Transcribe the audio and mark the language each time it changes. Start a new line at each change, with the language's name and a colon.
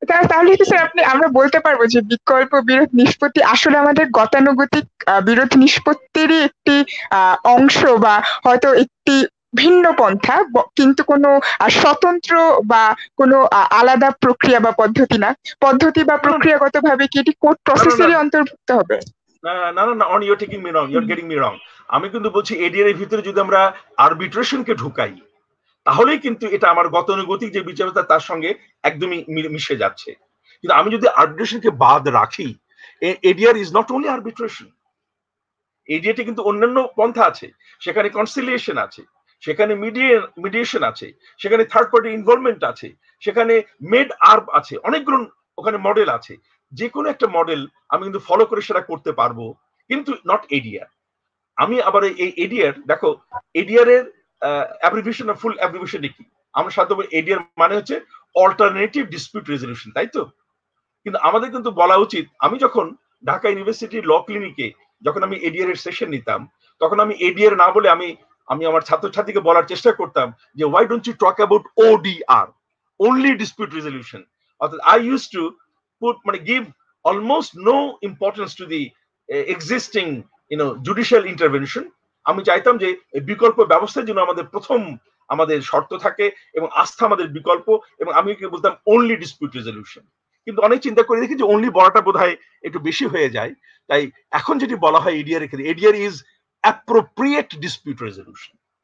Bangla: তাহলে কি স্যার আমরা বলতে পারবো যে বিকল্প বিরোধ নিষ্পত্তি আসলে আমাদের গতানুগতিক বিরোধ নিষ্পত্তিরই একটি অংশ, বা হয়তো একটি ভিন্ন পন্থা, কিন্তু কোনো স্বতন্ত্র বা কোনো আলাদা প্রক্রিয়া বা পদ্ধতি না, পদ্ধতি বা প্রক্রিয়াগতভাবে কি এটি কোর্ট প্রসেসেরই অন্তর্ভুক্ত হবে? না,
English: you're taking me wrong, you're getting me wrong.
Bangla: আমি কিন্তু বলছি এডিআর এর ভিতরে যদি আমরা আরবিট্রেশনকে ঢুকাই, তাহলেই কিন্তু এটা আমার গতানুগতিক যে বিচার ব্যবস্থা তার সঙ্গে একদমই মিশে যাচ্ছে। কিন্তু আমি যদি আরবিট্রেশনকে বাদ রাখি,
English: ADR is not only arbitration,
Bangla: এডিআরটি কিন্তু অন্যান্য পন্থা আছে, সেখানে কনসিলিয়েশন আছে, সেখানে মিডিয়েশন আছে, সেখানে থার্ড পার্টি ইনভলভমেন্ট আছে, সেখানে মেড আর্ব আছে, অনেকগুলো ওখানে মডেল আছে। যে কোনো একটা মডেল আমি কিন্তু ফলো করে সেটা করতে পারবো, কিন্তু নট এডিআর। আমি আবার এই এডিআর, দেখো এডিআর এর অ্যাব্রিভিয়েশন, ফুল অ্যাব্রিভিয়েশন কি আমরা সাধারণত এডিআর মানে হচ্ছে অল্টারনেটিভ ডিসপিউট রেজলিউশন, তাই তো? কিন্তু আমাদের কিন্তু বলা উচিত, আমি যখন ঢাকা ইউনিভার্সিটি ল ক্লিনিকে যখন আমি এডিআর এর সেশন নিতাম, তখন আমি এডিআর না বলে আমি আমার ছাত্রছাত্রীকে বলার চেষ্টা করতাম যে
English: Why don't you talk about ODR, only dispute resolution.
Bangla: অর্থাৎ
English: I use to give almost no importance to the existing judicial intervention.
Bangla: আমি চাইতাম যে বিকল্প ব্যবস্থার জন্য আমাদের প্রথম আমাদের শর্ত থাকে এবং আস্থা আমাদের বিকল্প, এবং আমি বলতাম অনলি ডিসপিউট রেজলিউশন। কিন্তু অনেক চিন্তা করে দেখি যে অনলি বলাটা বোধহয় একটু বেশি হয়ে যায়, তাই এখন যেটি বলা হয় এডিআর এর ক্ষেত্রে,
English: ADR is appropriate dispute resolution.